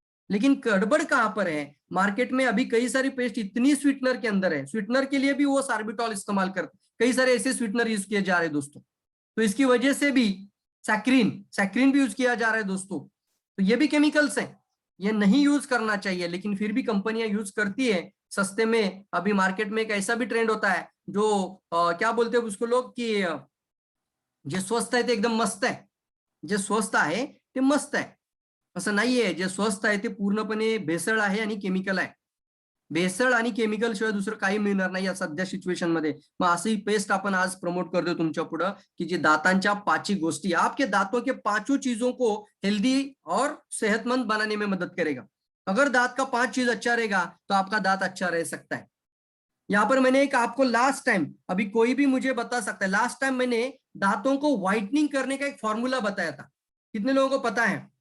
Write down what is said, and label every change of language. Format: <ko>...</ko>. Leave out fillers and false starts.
<hi>लेकिन गड़बड़ कहां पर है? मार्केट में अभी कई सारी पेस्ट इतनी स्वीटनर के अंदर है, स्वीटनर के लिए भी वो सार्बिटॉल इस्तेमाल करते, कई सारे ऐसे स्वीटनर यूज किए जा रहे हैं दोस्तों। तो इसकी वजह से भी सैक्रीन सैक्रीन भी यूज किया जा रहा है दोस्तों। तो ये भी केमिकल्स हैं, ये नहीं यूज करना चाहिए, लेकिन फिर भी कंपनियां यूज करती है सस्ते में। अभी मार्केट में एक ऐसा भी ट्रेंड होता है जो क्या बोलते हैं उसको लोग कि</hi> <mr>जे स्वस्थ आहे ते एकदम मस्त आहे, जे स्वस्त आहे ते मस्त आहे, असं नाहीये। जे स्वस्त आहे ते पूर्णपणे भेसळ आहे आणि केमिकल आहे। भेसळ आणि केमिकल शिवाय दुसरं काही मिळणार नाही या सध्या सिच्युएशन मध्ये। मग अशी पेस्ट आपण आज प्रमोट करतोय तुमच्या पुढं की जे दातांच्या 5 गोष्टी,</mr> <hi>आपके दांतों के 5 चीजों को हेल्दी और सेहतमंद बनाने में मदद करेगा। अगर दांत का 5 चीज अच्छा रहेगा तो आपका दांत अच्छा रह सकता है। यहाँ पर मैंने एक आपको लास्ट टाइम, अभी कोई भी मुझे बता सकता है, लास्ट टाइम मैंने दांतों को व्हाइटनिंग करने का एक फॉर्मूला बताया था। कितने लोगों को पता है?</hi>